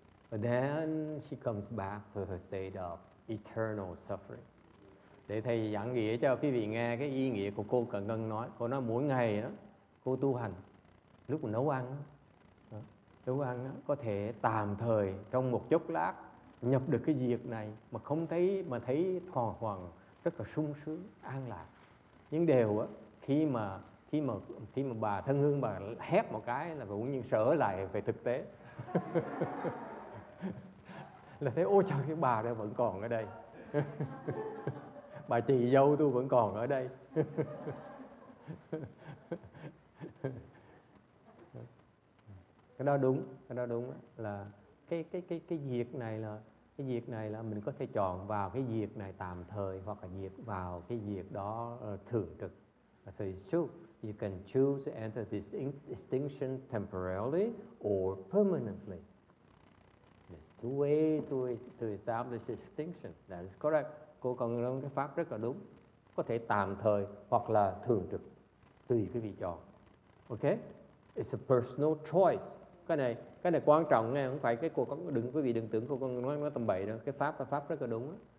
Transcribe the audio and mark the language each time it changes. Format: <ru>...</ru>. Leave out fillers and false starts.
<en>But then she comes back to her state of eternal suffering.</en> <vi>Để thầy giảng nghĩa cho quý vị nghe cái ý nghĩa của cô Cận Ngân nói. Cô nói mỗi ngày đó, cô tu hành, lúc mà nấu ăn có thể tạm thời trong một chốc lát nhập được cái diệt này mà không thấy, mà thấy hoàn toàn rất là sung sướng, an lạc. Nhưng đều á, khi mà bà Thân Hương bà hét một cái là cũng như trở lại về thực tế. Là thấy ôi trời, cái bà đó vẫn còn ở đây. Bà chị dâu tôi vẫn còn ở đây. Cái đó đúng là cái diệt này là mình có thể chọn vào cái diệt này tạm thời hoặc là diệt vào cái diệt đó thường trực.</vi> <en>So it's true. You can choose to enter this extinction temporarily or permanently. There's two ways to establish extinction. That is correct.</en> <vi>Cô còn nói cái pháp rất là đúng. Có thể tạm thời hoặc là thường trực, tùy quý vị chọn. Okay?</vi> <en>It's a personal choice.</en> <vi>Cái này quan trọng nghe, không phải cái cô có quý vị đừng tưởng cô con nói tầm bậy đâu. Cái pháp rất là đúng đó.</vi>